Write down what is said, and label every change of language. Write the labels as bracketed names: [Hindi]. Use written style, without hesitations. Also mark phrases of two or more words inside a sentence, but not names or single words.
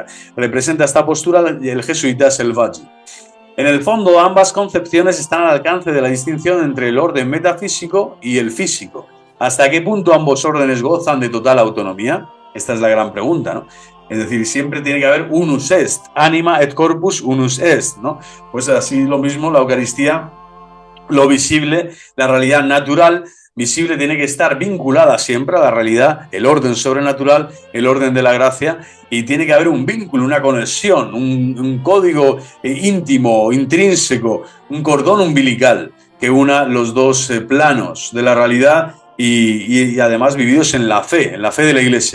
[Spanish] Representa esta postura el jesuita Selvaggi. En el fondo, ambas concepciones están al alcance de la distinción entre el orden metafísico y el físico. ¿Hasta qué punto ambos órdenes gozan de total autonomía? Esta es la gran pregunta, ¿no? Es decir, siempre tiene que haber [Latin] unus est, anima et corpus unus est, [Spanish] ¿no? Pues así lo mismo la Eucaristía, lo visible, la realidad natural, visible, tiene que estar vinculada siempre a la realidad, el orden sobrenatural, el orden de la gracia, y tiene que haber un vínculo, una conexión, un código íntimo, intrínseco, un cordón umbilical que una los dos planos de la realidad y además vividos en la fe de la Iglesia.